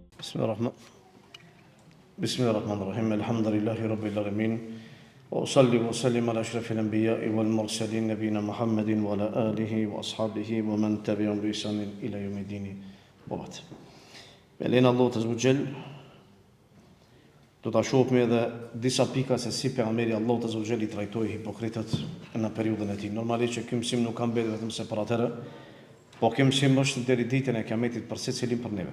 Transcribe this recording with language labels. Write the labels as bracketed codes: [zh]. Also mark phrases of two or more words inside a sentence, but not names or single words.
[ar] بسم الله الرحمن الرحيم. الحمد لله رب العالمين. وأصلي وأسلم على أشرف الأنبياء والمرسلين نبينا محمد وعلى آله وأصحابه ومن تبعهم بإحسان إلى يوم الدين. وبعد. [sq] Me lenin [ar] الله عز وجل [sq] do ta shohim edhe disa pika se si pejgamberi [ar] الله عز وجل [sq] I trajtoi hipokritët në periudhën e tij. Normalisht që ky mësim nuk ka mbetur vetëm se për atëherë, po ky mësim është deri ditën e Kiametit për secilin për neve.